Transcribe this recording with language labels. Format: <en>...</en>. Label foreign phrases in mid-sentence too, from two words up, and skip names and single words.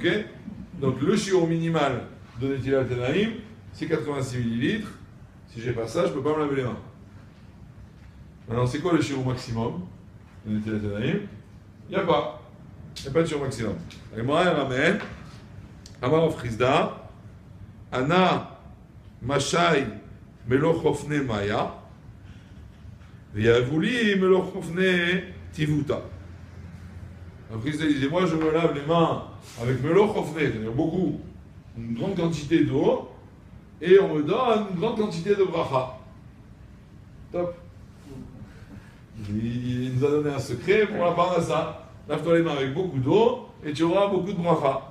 <fr>Donc le shiur minimal de</fr> <he>נטילת ידיים,</he> <fr>c'est 86 millilitres. Si j'ai pas ça, je ne peux pas me laver les mains. Maintenant, c'est quoi le shiur maximum de</fr> <he>נטילת ידיים?</he> <fr>Il n'y a pas. Il n'y a pas de shiur maximum. La Gemara elle ramène</fr> <arc>אמר רב חסדא, אנא משאי מלא חופני מיא, ויהבו לי מלא חופני טיבותא.</arc> <fr>Après, il disait, moi je me lave les mains avec</fr> <he>מלא חופני,</he> <fr>c'est-à-dire beaucoup, une grande quantité d'eau, et on me donne une grande quantité de bracha. Top. Il nous a donné un secret pour la parnassa. Lave-toi les mains avec beaucoup d'eau, et tu auras beaucoup de bracha.</fr>